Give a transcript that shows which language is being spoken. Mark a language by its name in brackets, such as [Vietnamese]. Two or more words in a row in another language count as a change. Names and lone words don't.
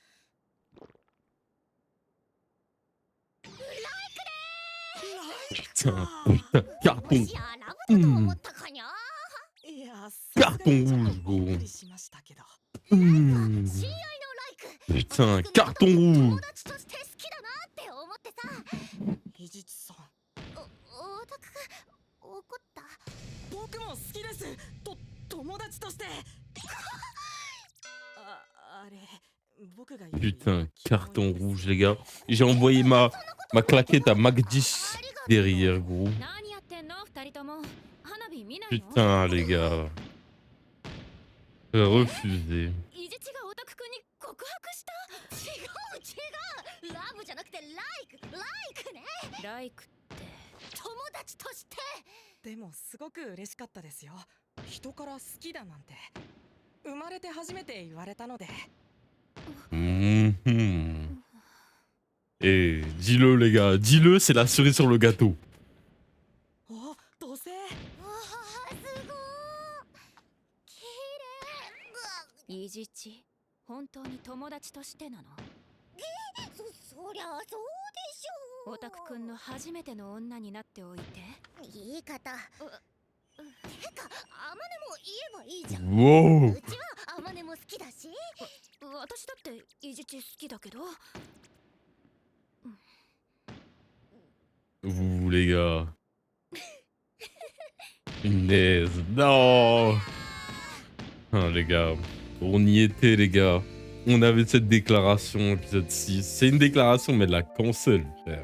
[French] Putain, putain, carton. [Japanese] もしやラブだと思ったかにゃ。いや、 [French] Carton [Japanese] さすが [French] rouge, [Japanese] にちょっとびっ [French] gros. [Japanese] くりしましたけど。 Hmm. 親愛のライク。 [French] Putain, carton [Japanese] 友 [French] rouge. [Japanese] 達として好きだなって思ってさ。ひじちさん、オタク怒った。僕も好きです。友達として。あれ、僕が言う [French] Putain, carton rouge, les gars. J'ai envoyé ma claquette à Mac 10 derrière, gros. [Japanese] 何やってんの二人とも。花火見ないの？ [French] Putain, les gars. Refusé. [Japanese] イジチがオタクくんに告白した？違う違う。ラブじゃなくてライクね。ライクって友達として。でもすごく嬉しかったですよ。人から好きだなんて生まれて初めて言われたので。 [French] Mhm. Eh, dis-le, les gars. Dis-le, c'est la cerise sur le gâteau. [Japanese] お、土星。わあ、すごー。綺麗。イジチ、本当に友達としてなの？そりゃそうでしょう。オタクくんの初めての女になっておいて。言い方。てか、アマネも言えばいいじゃん。 Wow. うちはアマネも好きだし。私だってイジチ好きだけど。 [French] Vous, les gars. Punaise. Non. Ah, les gars. On y était, les gars. On avait cette déclaration, épisode 6. C'est une déclaration, mais de la cancel, frère.